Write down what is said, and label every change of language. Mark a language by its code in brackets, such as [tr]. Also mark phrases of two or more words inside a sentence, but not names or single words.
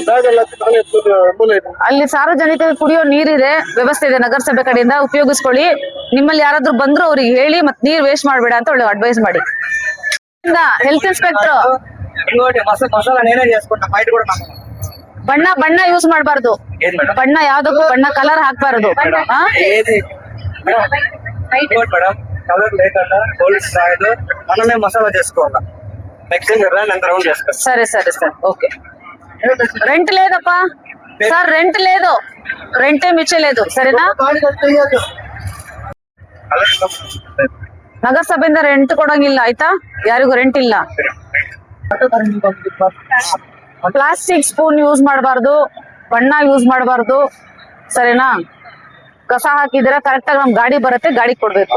[kn] ಅಲ್ಲಿ ಸಾರ್ವಜನಿಕರಿಗೆ ಕುಡಿಯೋ ನೀರಿದೆ, ವ್ಯವಸ್ಥೆ ಇದೆ ನಗರಸಭೆ ಕಡೆಯಿಂದ, ಉಪಯೋಗಿಸ್ಕೊಳ್ಳಿ. ನಿಮ್ಮಲ್ಲಿ ಯಾರಾದ್ರೂ ಬಂದ್ರು ಅವ್ರಿಗೆ ಹೇಳಿ, ಮತ್ ನೀರ್ ವೇಸ್ಟ್ ಮಾಡ್ಬೇಡ ಅಂತ ಒಳ್ಳೆ ಅಡ್ವೈಸ್ ಮಾಡಿ. [en] health inspector [kn] ಬಣ್ಣ ಯೂಸ್ ಮಾಡಬಾರ್ದು. ಬಣ್ಣ ಯಾವ್ದಕ್ಕೂ ಬಣ್ಣ ಕಲರ್ ಹಾಕ್ಬಾರ್ದು. [te] సరే సరే [en] sir okay. [te] రెంట్ లేదప్పా సార్, రెంట్ లేదు, రెంట్ ఏమి ఇచ్చలేదు సరేనా. [kn] ನಗರಸಭೆಯಿಂದ ರೆಂಟ್ ಕೊಡಂಗಿಲ್ಲ ಆಯ್ತಾ, ಯಾರಿಗೂ ರೆಂಟ್ ಇಲ್ಲ. [en] plastic spoon use [kn] ಮಾಡಬಾರ್ದು, ಬಣ್ಣ ಯೂಸ್ ಮಾಡಬಾರ್ದು ಸರಿನಾ. ಕಸ ಹಾಕಿದ್ರೆ ಕರೆಕ್ಟ್ ಆಗಿ ನಮ್ ಗಾಡಿ ಬರುತ್ತೆ, ಗಾಡಿ ಕೊಡ್ಬೇಕು.